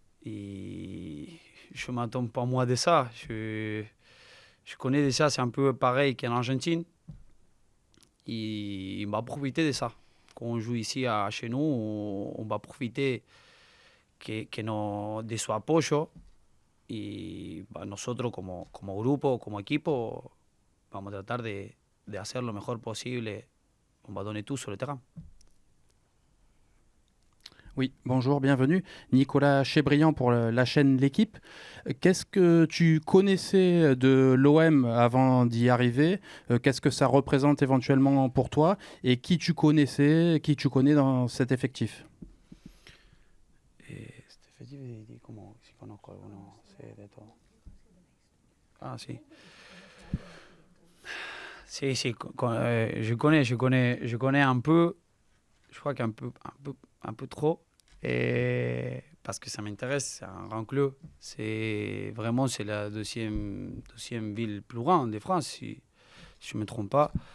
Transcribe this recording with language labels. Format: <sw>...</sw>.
<fr>Et je ne m'attends pas moi de ça. Je connais déjà, c'est un peu pareil qu'en Argentine. Et on va profiter de ça. Quand on joue ici chez nous, on va profiter de</fr> <es>su apoyo. Y nosotros como grupo, como equipo, vamos a tratar de hacer lo mejor posible.</es> <fr>On va donner tout sur le terrain. Oui, bonjour, bienvenue. Nicolas Chebriand pour la chaîne L'Équipe. Qu'est-ce que tu connaissais de l'OM avant d'y arriver? Qu'est-ce que ça représente éventuellement pour toi? Et qui tu connais dans cet effectif?</fr> <es>Este effectif, como si conozco alguno, sé de todo. Ah, sí.</es> <fr>Si, si, je connais un peu, je crois qu'un un peu trop, et parce que ça m'intéresse, c'est un grand club. C'est la deuxième ville plus grande de France, si je ne me trompe pas.</fr>